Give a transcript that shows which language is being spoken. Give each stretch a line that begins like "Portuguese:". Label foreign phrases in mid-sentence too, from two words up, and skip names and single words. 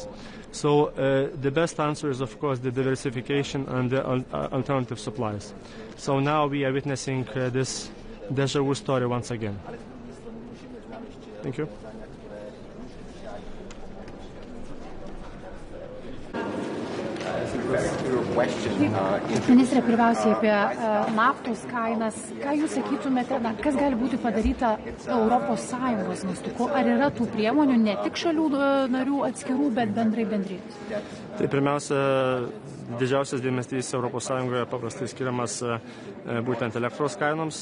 English: So the best answer is, of course, the diversification and the alternative supplies. So now we are witnessing this
French: deja vu
English: story once again. Thank you. As a
Lithuanian: Ministrė, pirmiausiai apie naftos kainas. Ką jūs sakytumėte, kas gali būti padaryta ES mastu? Ar yra tų priemonių ne tik šalių narių atskirų, bet bendrai bendrijos? Tai pirmiausia, didžiausias dėmesys ES paprastai skiriamas būtent elektros kainoms.